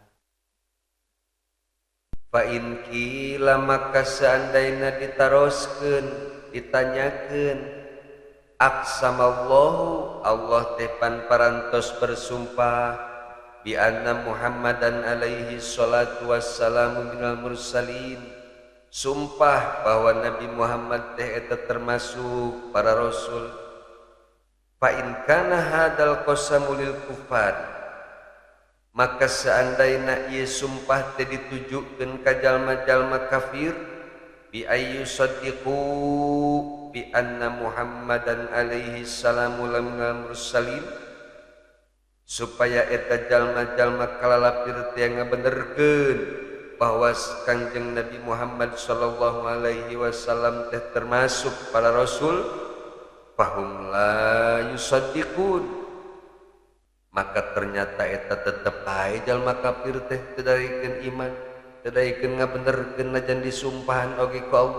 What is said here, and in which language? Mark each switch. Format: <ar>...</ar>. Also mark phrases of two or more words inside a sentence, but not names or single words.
<ar>فإن قيل</ar> <su>maka seandaina ditaroskeun, ditanyakeun, aqsamallahu, Allah teh pan parantos bersumpah,</su> <ar>بأن محمدا عليه الصلاة والسلام من المرسلين,</ar> <su>sumpah bahwa Nabi Muhammad teh eta termasuk para rasul.</su> <ar>فإن كان هذا القسم للكفار,</ar> <su>maka seandaina ieu sumpah teh ditujukeun ka jalma-jalma kafir,</su> <ar>بأي صدقوا بأن محمدا عليه السلام من المرسلين,</ar> <su>supaya eta jalma-jalma kalalapir teh ngabenerkeun bahwa Kangjeng Nabi Muhammad</su> <ar>صلى الله عليه وسلم</ar> <su>teh termasuk para rasul,</su> <ar>فهم لا يصدقون,</ar> <su>maka ternyata eta tetep bae jalma kafir teh teu daekeun iman, teu daekeun ngabenerkeun najan disumpahan oge ku Allah.</su>